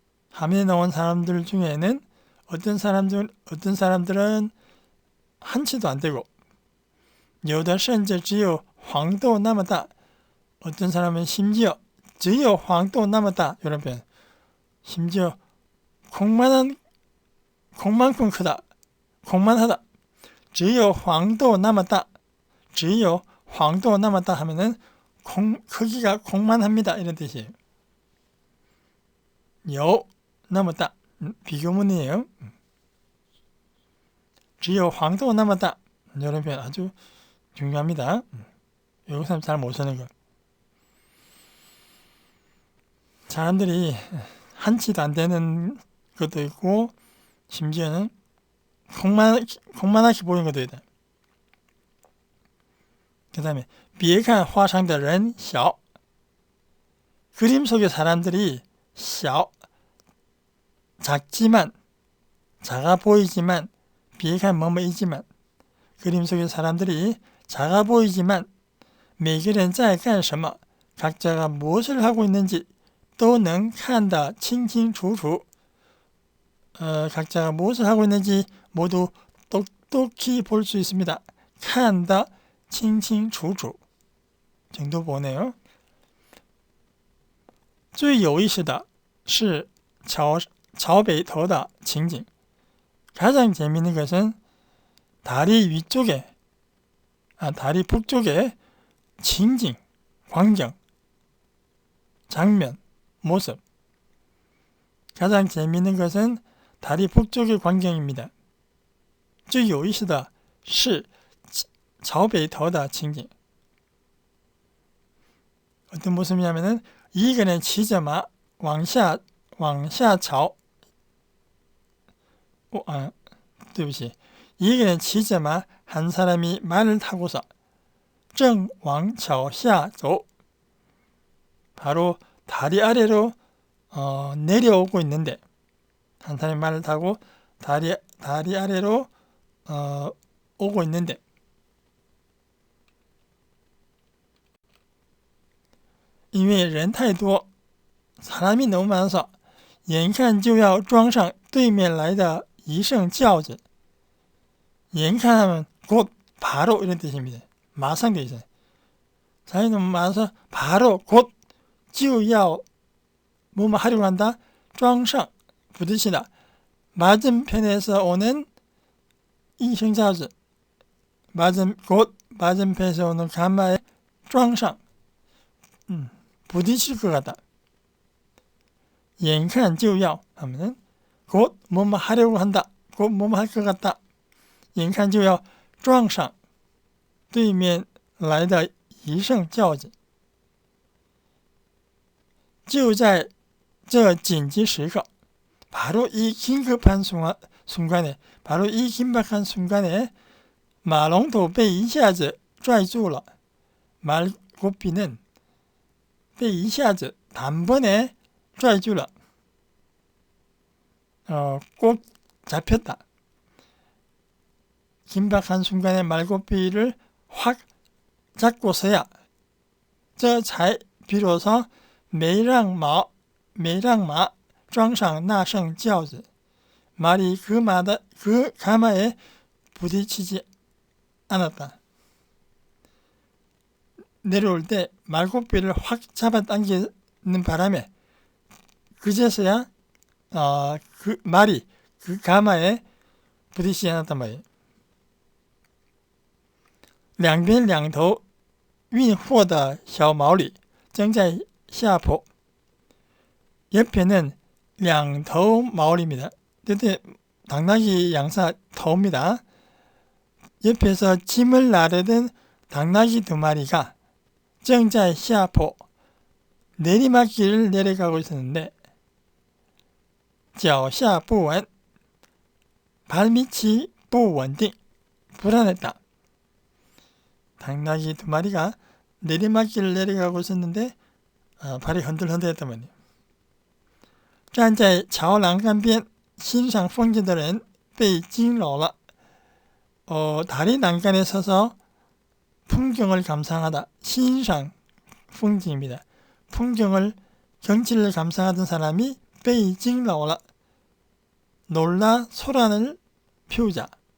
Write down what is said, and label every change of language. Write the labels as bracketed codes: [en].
[ko] 화면에 나온 사람들 중에는 어떤 사람들은 한 치도 안 되고, [zh] 有的甚至只有黄豆那么大, [ko] 어떤 사람은 심지어 [zh] 只有黄豆那么大, [ko] 이런 표현. 심지어 콩만큼 크다, 콩만하다. [zh] 只有黄豆那么大, 只有黄豆那么大 [ko] 하면은 크기가 콩만합니다, 이런 뜻이에요. [zh] 有那么大, [ko] 비교문이에요. [zh] 只有黄豆那么大, [ko] 이런 표현 아주 중요합니다. 외국 사람 잘 못 쓰는 거. 사람들이 한 치도 안 되는 것도 있고 심지어는 콩만하게 보이는 것도 있다. 그 다음에 [zh] 别看画上的人小 [ko] 그림 속의 사람들이 小 작지만 작아 보이지만 [zh] 别看 [ko] 뭐뭐이지만 그림 속의 사람들이 작아 보이지만 [zh] 每个人在干什么 [ko] 각자가 무엇을 하고 있는지 [zh] 都能看得清清楚楚 [ko] 각자가 무엇을 하고 있는지 모두 똑똑히 볼 수 있습니다. [zh] 看得清清楚楚 [ko] 정도 보네요. [zh] 最有意思的是桥北头的情景 [ko] 가장 재미있는 것은 다리 위쪽에 다리 북쪽에情景 광경 장면 모습 가장 재미있는 것은 다리 북쪽의 광경입니다. [zh] 最有意思的是桥北头的情景 [ko] 어떤 모습이냐면은 [zh] 一个人骑着马往下朝对不起一个人骑着马 [ko] 한 사람이 말을 타고서 [zh] 正往桥下走 [ko] 바로 다리 아래로 내려오고 있는데 한 사람이 말을 타고 다리 아래로 오고 있는데 [zh] 因为人太多 [ko] 사람이 너무 많아서 [zh] 眼看就要撞上对面来的一乘轿子 眼看 [ko] 하면 곧 바로 이런 뜻입니다. 마상 되어 있어요. 사람이 너무 많아서 바로 곧 就要 뭐뭐 하려고 한다. [zh] 撞上 [ko] 부딪히다. 맞은편에서 오는 이乘轿子 곧 맞은편에서 오는 가마에 [zh] 撞上 [ko] 부딪힐 것 같다. [zh] 眼看就要 [ko] 하면은 곧 뭐뭐 하려고 한다. 곧 뭐뭐 할 것 같다. [zh] 眼看就要撞上对面来的一乘轿子就在这紧急时刻 [ko] 바로 이 긴급한 순간에 바로 이 긴박한 순간에 [zh] 马龙头被一下子拽住了 [ko] 말고삐는 [zh] 被一下子 [ko] 단번에 [zh] 拽住了 [ko] 꼭 잡혔다. 긴박한 순간에 말고삐를 확 잡고서야 [zh] 这才 [ko] 비로소 [zh] 没让马撞上那乘轿子 [ko] 말이 그 가마에 부딪히지 않았다. 내려올 때 말고삐를 확 잡아당기는 바람에 그제서야 그 말이 그 가마에 부딪히지 않았단 말이에요. [zh] 两边两头运货的小毛驴正在下坡 [ko] 옆에는 [zh] 两头毛驴 [ko] 입니다. 그때 당나귀 양사 터입니다. 옆에서 짐을 나르던 당나귀 두 마리가 [zh] 正在下坡 [ko] 내리막길을 내려가고 있었는데 [zh] 脚下不稳 [ko] 발밑이 [zh] 不稳定 [ko] 불안했다. 당나귀 두 마리가 내리막길을 내려가고 있었는데 발이 흔들흔들했단 말이에요. [zh] 站在桥栏杆边欣赏风景的人被惊扰了. [ko] 다리 난간에 서서 풍경을 감상하다. 欣赏 풍경입니다. 풍경을 경치를 감상하던 사람이 [zh] 被惊扰了. [ko] 놀라 소란을 피우자.